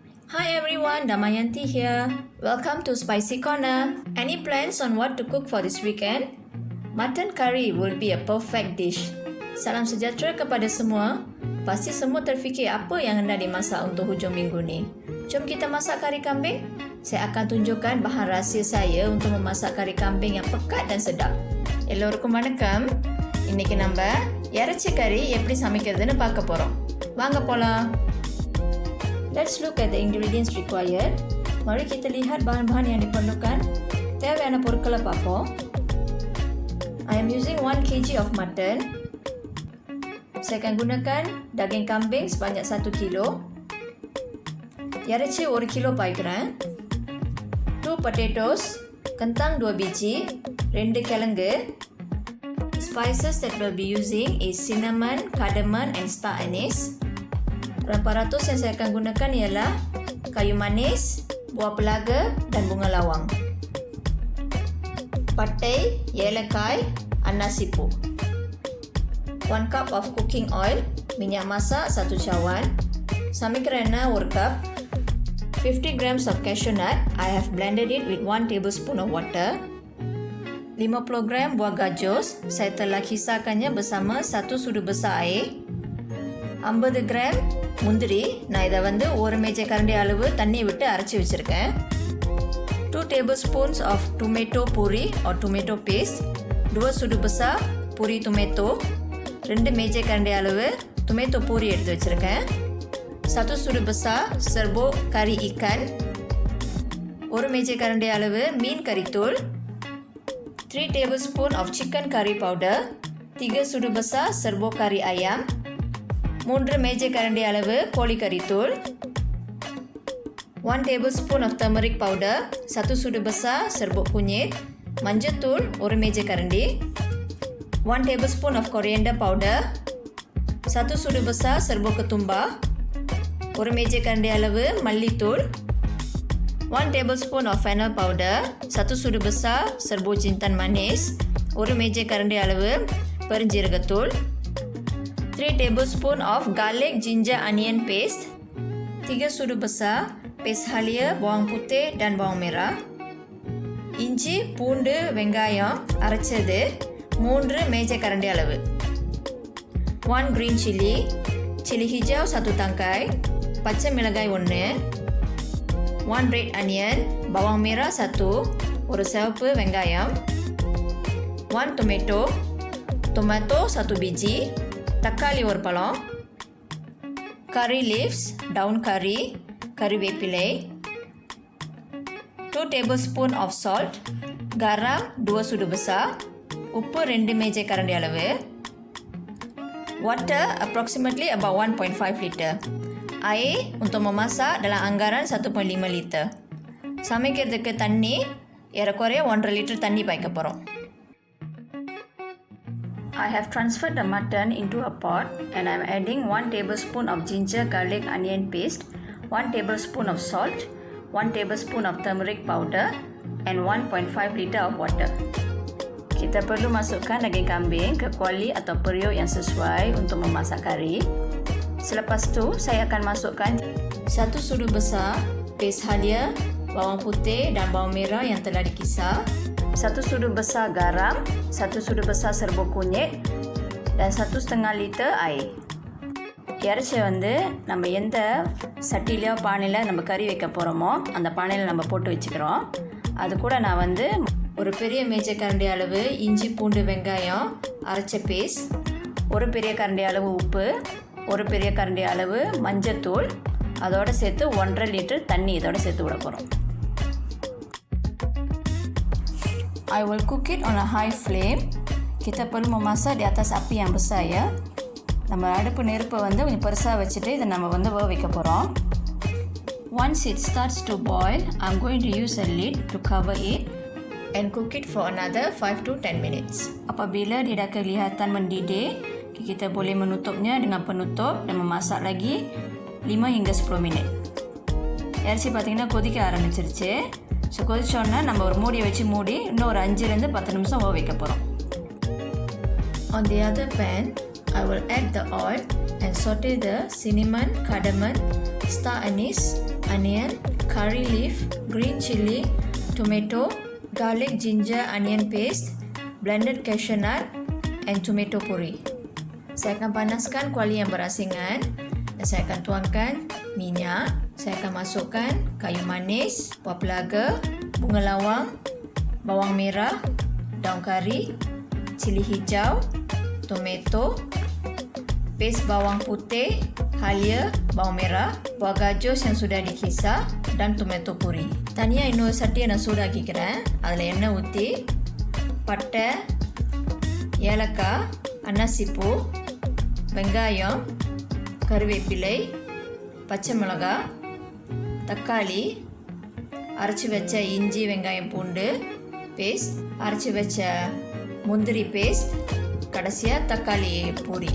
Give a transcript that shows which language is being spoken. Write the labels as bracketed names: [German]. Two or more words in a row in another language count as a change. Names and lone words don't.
[English] Hi everyone, Damayanti here. Welcome to Spicy Corner. Any plans on what to cook for this weekend? Mutton curry will be a perfect dish. [Malay] Salam sejahtera kepada semua. Pasti semua terfikir apa yang hendak dimasak untuk hujung minggu ni. Jom kita masak kari kambing. Saya akan tunjukkan bahan rahsia saya untuk memasak kari kambing yang pekat dan sedap. [Tamil] எல்லோருக்கும் வணக்கம். இன்னைக்கு நம்ம இறைச்சி கறி எப்படி சமைக்கிறதுன்னு பார்க்க போறோம். வாங்க போலாம். [English] Let's look at the ingredients required. [Malay] Mari kita lihat bahan-bahan yang diperlukan. [Tamil] தேவையான பொருட்களை பார்ப்போம். [English] I am using 1 kg of mutton. [Malay] Saya akan gunakan daging kambing sebanyak 1 kilo. [Tamil] இறைச்சி 1 kilo பாய்க்கிறேன். [Malay] 2 potatoes, kentang 2 biji, 2 கிழங்கு. [English] Spices that we'll be using is cinnamon, cardamom and star anise. [Malay] Rempah-ratus yang saya akan gunakan ialah kayu manis, buah pelaga dan bunga lawang. [Tamil] Patai, ஏலக்காய், anasipu. [English] 1 cup of cooking oil, [Malay] minyak masak 1 cawan. [Tamil] சமையல் எண்ணெய் 1 cup. [English] 50 grams of cashew nut, I have blended it with 1 tablespoon of water. [Malay] 50 gram buah gajus, saya telah kisarkannya bersama 1 sudu besar air. [Tamil] 50 gram முந்திரி, நான் இதை வந்து 1 மேஜை கரண்டி அளவு தண்ணி விட்டு அரைச்சி வச்சுருக்கேன். [English] 2 tablespoons of tomato puree or tomato paste, [Malay] 2 sudu besar puri tomato, [Tamil] 2 மேஜை கரண்டி அளவு [English] tomato puree [Tamil] எடுத்து வச்சுருக்கேன். [Malay] 1 sudu besar serbuk kari ikan, [Tamil] 1 மேஜை கரண்டி அளவு மீன் கறித்தூள், [English] 3 tablespoon of chicken curry powder, [Malay] 3 sudu besar serbuk kari ayam, [Tamil] 3 மேஜை கரண்டி அளவு கோழி கறித்தூள், [English] 1 tablespoon of turmeric powder, [Malay] 1 sudu besar serbuk kunyit, [Tamil] மஞ்சள் தூள் 1 மேஜை கரண்டி, [English] 1 tablespoon of coriander powder, [Malay] 1 sudu besar serbuk ketumbar, [Tamil] 1 மேஜை கரண்டி அளவு மல்லித்தூள், [English] 1 tablespoon of fennel powder, [Malay] 1 sudu besar serbuk jintan manis, [Tamil] 1 மேஜை கரண்டி அளவு பெருஞ்சீரகத்தூள், [English] 3 tablespoon of garlic ginger onion paste, 3 [Malay] sudu besar paste halia bawang putih dan bawang merah, [Tamil] இஞ்சி பூண்டு வெங்காயம் அரைச்சது 3 மேஜை கரண்டி அளவு, [English] 1 green chili, [Malay] chili hijau 1 tangkai, [Tamil] பச்சை மிளகாய் 1, [English] 1 red onion, [Malay] bawang merah 1, [Tamil] ஒரு சிவப்பு வெங்காயம், 1 [Malay] tomato 1 biji, [Tamil] தக்காளி 1 பழம், [English] curry leaves, [Malay] daun curry, [English] கறிவேப்பிலை, 2 tablespoon of salt, [Malay] garam 2 sudu besar, [Tamil] உப்பு 2 மேஜை கரண்டி அளவு, [English] water approximately about 1.5 liter, [Malay] air untuk memasak dalam anggaran 1.5 liter. [Tamil] சமைக்கிறதுக்கு தண்ணி ஏறக்குறைய 1.5 லிட்டர் தண்ணி பாய்க்க போகிறோம். [English] I have transferred the mutton into a pot and I am adding 1 tablespoon of ginger garlic onion paste, 1 tablespoon of salt, 1 tablespoon of turmeric powder and 1.5 liter of water. [Malay] Kita perlu masukkan daging kambing ke kuali atau periuk yang sesuai untuk memasak kari. Selepas tu saya akan masukkan 1 sudu besar paste halia, bawang putih dan bawang merah yang telah dikisar, 1 sudu besar garam, 1 sudu besar serbuk kunyit dan 1,5 liter air. [Tamil] இறைச்சி வந்து நம்ம எந்த சட்டிலையோ பானையில் நம்ம கறி வைக்க போகிறோமோ அந்த பானையில் நம்ம போட்டு வச்சுக்கிறோம். அது கூட நான் வந்து ஒரு பெரிய மேஜை கரண்டி அளவு இஞ்சி பூண்டு வெங்காயம் அரைச்ச பேஸ்ட், ஒரு பெரிய கரண்டி அளவு உப்பு, ஒரு பெரிய கரண்டி அளவு மஞ்சத்தூள், அதோடு சேர்த்து 1.5 லிட்டர் தண்ணி இதோடு சேர்த்து விட போகிறோம். [English] I will cook it on a high flame. [Malay] Kita perlu memasak di atas api yang besar ya. [Tamil] நம்ம அடுப்பு நெருப்பை வந்து கொஞ்சம் பெருசாக வச்சுட்டு இதை நம்ம வந்து வேக வைக்க போகிறோம். [English] Once it starts to boil, I'm going to use a lid to cover it and cook it for another 5 to 10 minutes. [Malay] Apabila dia dah kelihatan mendidih, kita boleh menutupnya dengan penutup dan memasak lagi 5 hingga 10 minit. [Tamil] இறைச்சி பார்த்திங்கன்னா கொதிக்க ஆரம்பிச்சிருச்சு. ஸோ கொதிச்சோன்னா நம்ம ஒரு மூடியை வச்சு மூடி இன்னும் ஒரு 5 to 10 நிமிஷம் வேக வைக்க போகிறோம். [English] On the other pan, I will add the oil and saute the cinnamon, cardamom, star anise onion, curry leaf, green chili, tomato, garlic, ginger, onion paste, blended cashew nut, and tomato puree. [Malay] Saya akan panaskan kuali yang berasingan dan saya akan tuangkan minyak. Saya akan masukkan kayu manis, buah pelaga, bunga lawang, bawang merah, daun kari, cili hijau, tomato, paste bawang putih, halia, bawang merah, buah gajus yang sudah dikisar dan [English] tomato puree. [Tamil] தனியாக இன்னொரு சட்டியை நான் சூடாக்கிக்கிறேன். அதில் எண்ணெய் ஊற்றி பட்டை, ஏலக்காய், அன்னாசிப்பூ, வெங்காயம், கருவேப்பிலை, பச்சை மிளகாய், தக்காளி, அரைச்சி வச்ச இஞ்சி வெங்காயம் பூண்டு பேஸ்ட், அரைச்சி வச்ச முந்திரி பேஸ்ட், கடைசியாக தக்காளி பூரி.